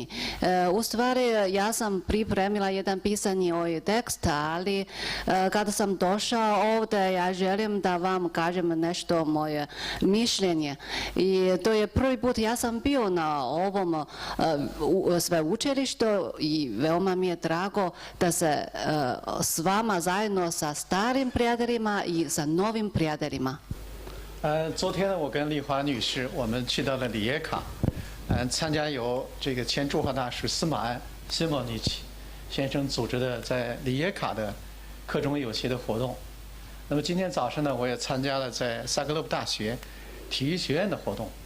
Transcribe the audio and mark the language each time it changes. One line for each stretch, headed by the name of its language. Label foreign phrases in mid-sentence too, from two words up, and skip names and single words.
Croatian: U stvari, ja sam pripremila jedan pisani tekst, ali kada sam došao ovdje, ja želim da vam kažem nešto moje mišljenje. I to je prvi put ja sam bio na ovom sveučilištu i veoma mi je drago da se s vama zajedno sa starim prijateljima i sa novim prijateljima.
Chinese: 昨天呢，我跟丽华女士，我们去到了里耶卡，参加由这个前驻华大使司马安西莫尼奇先生组织的在里耶卡的课中友协的活动。那么今天早上呢，我也参加了在萨格勒布大学体育学院的活动。